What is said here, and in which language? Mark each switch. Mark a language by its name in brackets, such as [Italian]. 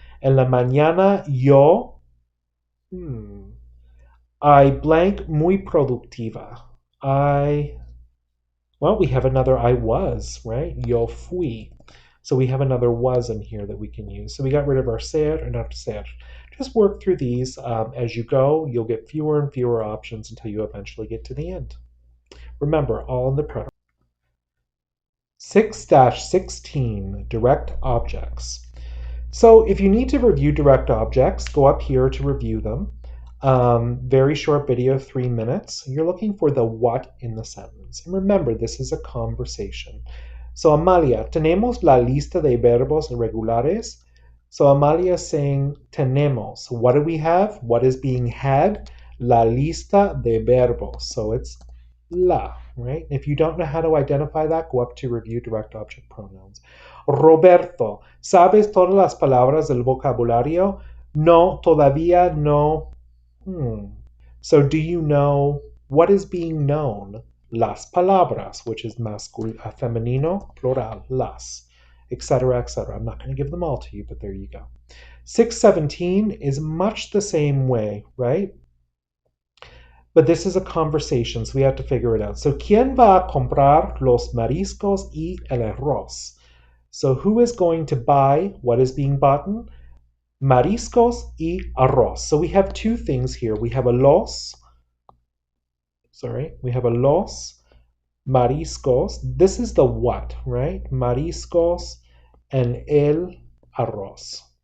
[Spanish] En la mañana yo, [English] I blank [Spanish] muy productiva. [English] Well, we have another I was, right? [Spanish] Yo fui. [English] So we have another was in here that we can use. So we got rid of our ser and our ser. Just work through these as you go. You'll get fewer and fewer options until you eventually get to the end. Remember, all in the preterite. 6-16, direct objects. So if you need to review direct objects, go up here to review them. Very short video, 3 minutes. You're looking for the what in the sentence. And remember, this is a conversation. [Spanish] So Amalia, tenemos la lista de verbos irregulares. [English] So Amalia is saying tenemos. What do we have? What is being had? [Spanish] La lista de verbos. [English] So it's la, right? If you don't know how to identify that, go up to review direct object pronouns. [Spanish] Roberto, ¿sabes todas las palabras del vocabulario? No, todavía no. [English] So do you know what is being known? [Spanish] Las palabras, [English] which is femenino, plural, las, etc., etc. I'm not going to give them all to you, but there you go. 6-17 is much the same way, right? But this is a conversation, so we have to figure it out. [Spanish] So, ¿quién va a comprar los mariscos y el arroz? [English] So who is going to buy what is being bought? [Spanish] Mariscos y arroz. [English] So we have two things here. We have a los, sorry, we have a los mariscos. This is the what, right? Mariscos and [Spanish] el arroz.